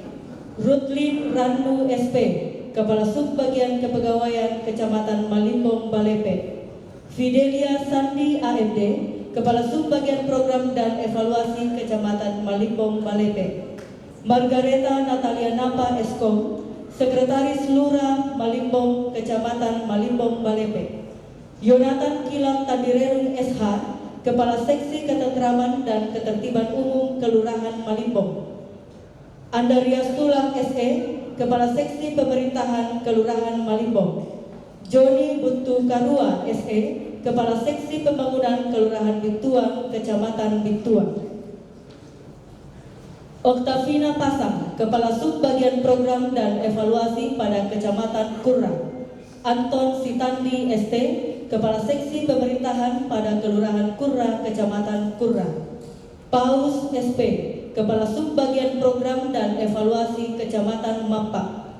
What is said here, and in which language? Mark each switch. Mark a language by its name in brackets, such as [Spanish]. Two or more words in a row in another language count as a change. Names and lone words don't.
[Indonesian] Rutlin Randu SP, Kepala Sub Bagian Kepegawaian Kecamatan Malimbong Balepe. Fidelia Sandi AMD, Kepala Sub Bagian Program dan Evaluasi Kecamatan Malimbong Balepe. Margareta Natalia Napa Eskom, Sekretaris Lurah Malimbong, Kecamatan Malimbong Balepe. Yonatan Kilang Tandirerung SH, Kepala Seksi Ketentraman dan Ketertiban Umum Kelurahan Malimbong. Andarias Tulang SE, Kepala Seksi Pemerintahan Kelurahan Malimbong. Joni Buntu Karua SE, Kepala Seksi Pembangunan Kelurahan Bintuang, Kecamatan Bintuang. Oktavina Pasang, Kepala Sub Bagian Program dan Evaluasi pada Kecamatan Kurra. Anton Sitandi ST, Kepala Seksi Pemerintahan pada Kelurahan Kurra, Kecamatan Kurra. Paus SP, Kepala Sub Bagian Program dan Evaluasi Kecamatan Mampak.